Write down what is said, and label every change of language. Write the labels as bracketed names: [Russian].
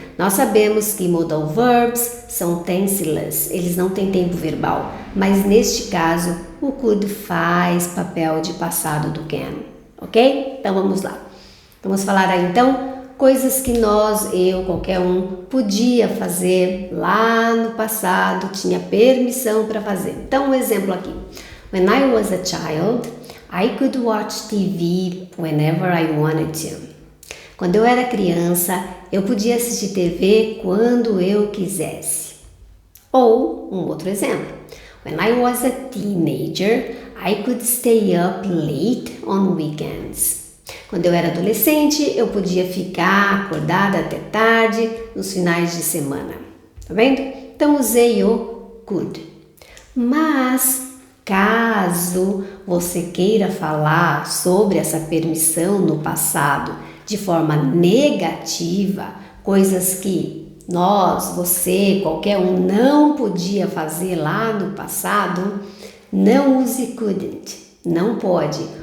[Portuguese] Nós sabemos que modal verbs são tenseless, eles não têm tempo verbal, mas neste caso o could faz papel de passado do can, ok? Então vamos lá. Vamos falar aí então coisas que nós, eu, qualquer um, podia fazer lá no passado, tinha permissão para fazer. Então um exemplo aqui. [English] When I was a child, I could watch TV whenever I wanted to. [Portuguese] Quando eu era criança, eu podia assistir TV quando eu quisesse. Ou, um outro exemplo. [English] When I was a teenager, I could stay up late on weekends. [Portuguese] Quando eu era adolescente, eu podia ficar acordada até tarde nos finais de semana. Tá vendo? Então, usei o could. Mas caso você queira falar sobre essa permissão no passado de forma negativa, coisas que nós, você, qualquer um não podia fazer lá no passado, não use couldn't, não pode.